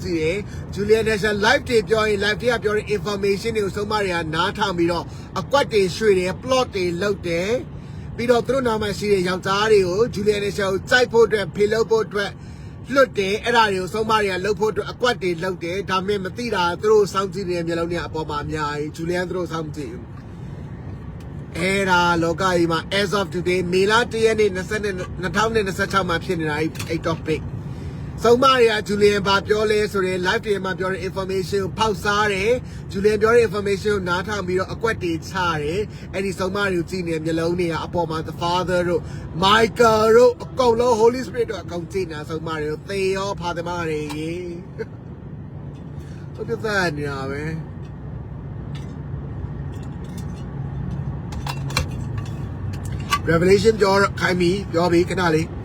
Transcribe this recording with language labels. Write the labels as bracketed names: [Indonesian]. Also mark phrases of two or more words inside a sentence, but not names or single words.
[Burmese] ည့်တယ်ဂျူလီယန်နယ်ရှာ live တွေပြောရင် live တွေကပြောတဲ့ information တွေကိုစုံမတွေကနားထောင်ပြီးတော့အကွက်တွေရွှေ့တယ် plot တွေလုပ်တယ်ပြီးတော့သူတို့နာမှာရှိတဲ့ယောက်ျားတွေကိုဂျူလီယန်နယ်ရှာကိုကြို က်ဖို့အတွက်ဖေလုပ်ဖို့အတွက်လွတ်တယ်အဲ့ဒါတွေကိုစုံမတွေကလှုပ်ဖို့အတွက်အကွက်တွေလုပ်တယ်ဒါပေမဲ့မသိတာသူတို့စောင့်ကြည့်နေတဲ့မျိုး လုံးတွေအပေါ်မှာအများကြီးဂျူလီယန်သူတို့စောင့်ကြည့်အဲ့ဒါလောကကြီးမှာ [English] as of today [Burmese] မေလ1ရက်နေ့2026မှာဖြစ်နေတာအဲ့ topic စုံမတွေကဂျူလီယန်ဘာပြောလဲဆိုရင် live တွေမှာပြောတဲ့ information ကိုဖောက်စားတယ်ဂျူလီယန်ပြောတဲ့ information ကိုနားထောင်ပြီးတော့အကွက်တွေချတယ်အဲ့ဒီစုံမတွေကိုကြည့်နေတဲ့မျိုးလုံးတွေကအပေါ်မှာ [English] the father [Burmese] တို့ Michael တို့အကုန်လုံး Holy Spirit တို့အကုန်ကြည့်နေတာစုံမတွေကိုသေရောဖာသမတွေရေ ဟုတ်တယ်နေတာပဲRevelation ပြောခိုင်းပြီပြောပြီခဏလေး